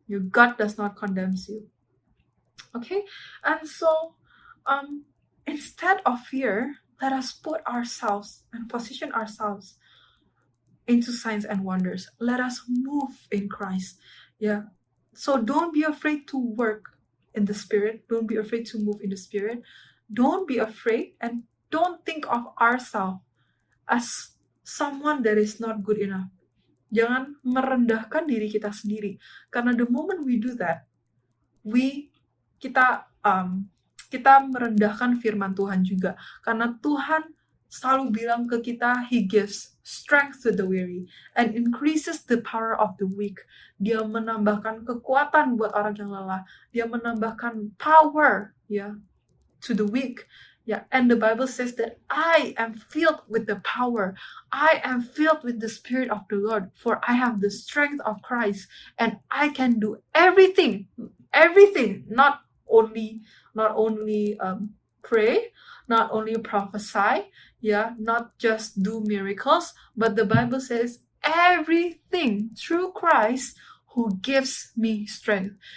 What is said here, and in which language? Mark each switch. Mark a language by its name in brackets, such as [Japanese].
[English] God does not condemn you. Okay, and so instead of fear, let us put ourselves and position ourselves into signs and wonders. Let us move in Christ. Yeah. So don't be afraid to work in the Spirit. Don't be afraid to move in the Spirit. Don't be afraid, and don't think of ourselves as someone that is not good enough. [Indonesian] Jangan merendahkan diri kita sendiri. Karena [English] the moment we do that, [Indonesian] kita merendahkan firman Tuhan juga. Karena Tuhan selalu bilang ke kita, [English] He gives strength to the weary and increases the power of the weak. [Indonesian] Dia menambahkan kekuatan buat orang yang lelah. Dia menambahkan power, [English] to the weak. And the Bible says that I am filled with the power. I am filled with the Spirit of the Lord, for I have the strength of Christ, and I can do everything everything, not only pray, not only prophesy, not just do miracles, but the Bible says everything through Christ who gives me strength.